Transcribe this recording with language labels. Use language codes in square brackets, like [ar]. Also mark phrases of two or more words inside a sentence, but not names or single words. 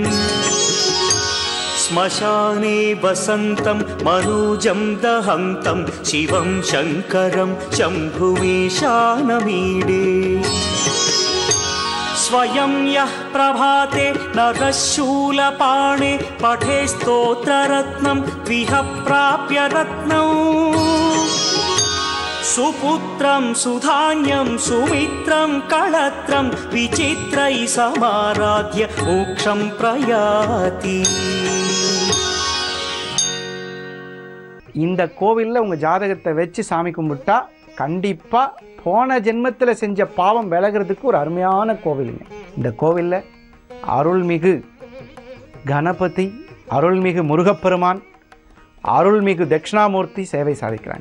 [sa] श्मशाने वसन्तं मनोजं दहन्तं शिवं शङ्करं शम्भुमीशानमीडे स्वयं यः प्रभाते नरशूलपाणे पठे स्तोत्ररत्नं द्विह प्राप्य रत्नम् सुपुत्रं सुधान्यं सुमित्रं कळत्रं विचित्रै समाराध्य मोक्षं प्रयाति. [ta] இந்த கோவிலில் உங்கள் ஜாதகத்தை வச்சு சாமி கும்பிட்டா கண்டிப்பாக போன ஜென்மத்தில் செஞ்ச பாவம் விலகிறதுக்கு ஒரு அருமையான கோவிலுங்க. இந்த கோவிலில் அருள்மிகு கணபதி, அருள்மிகு முருகப்பெருமான், அருள்மிகு தட்சிணாமூர்த்தி சேவை சாதிக்கிறாங்க.